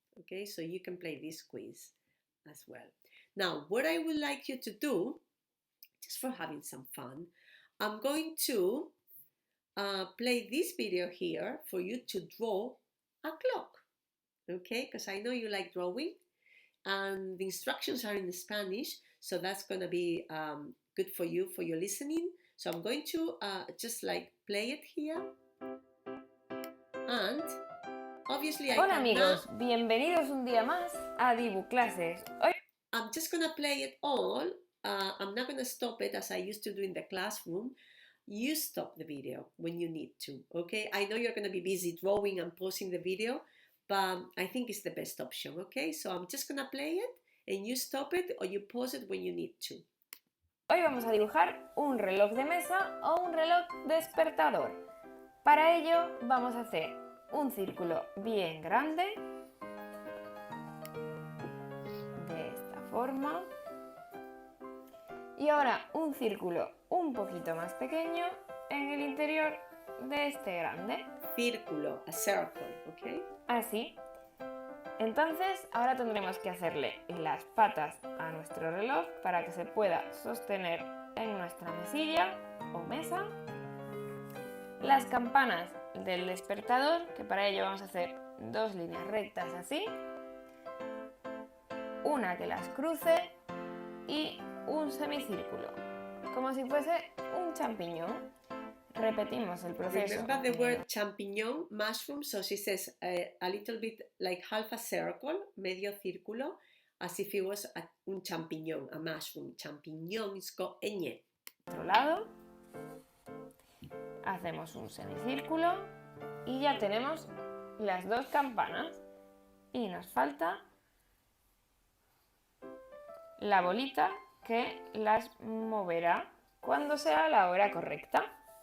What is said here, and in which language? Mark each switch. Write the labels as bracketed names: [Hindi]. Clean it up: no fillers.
[English] Okay, so you can play this quiz as well. Now, what I would like you to do, just for having some fun, I'm going to play this video here for you to draw a clock. Okay, because I know you like drawing, and the instructions are in Spanish, so that's going to be good for you for your listening. So I'm going to just like play it here. And obviously [Spanish] Hola amigos, bienvenidos un día más a DibuClases. Hoy [English] I'm just going to play it all. I'm not going to stop it as I used to do in the classroom. You stop the video when you need to, okay? I know you're going to be busy drawing and pausing the video, but I think it's the best option, okay? So I'm just going to play it and you stop it or you pause it when you need to. [Spanish] Hoy vamos a dibujar un reloj de mesa o un reloj despertador. Para ello vamos a hacer un círculo bien grande, de esta forma, y ahora un círculo un poquito más pequeño en el interior de este grande. Círculo, [English] a circle, [Spanish] ¿ok? Así. Entonces ahora tendremos que hacerle las patas a nuestro reloj para que se pueda sostener en nuestra mesilla o mesa. Las campanas del despertador, que para ello vamos a hacer dos líneas rectas así, una que las cruce y un semicírculo, como si fuese un champiñón. Repetimos el proceso. [English] Remember the word champignon, mushroom, so she says a little bit like half a circle, [Spanish] medio círculo, [English] as if it was [Spanish] un champiñón, [English] a mushroom. Champiñón is got ñ. [Spanish] Otro lado, hacemos un semicírculo y ya tenemos las dos campanas y nos falta la bolita que las moverá cuando sea la hora correcta.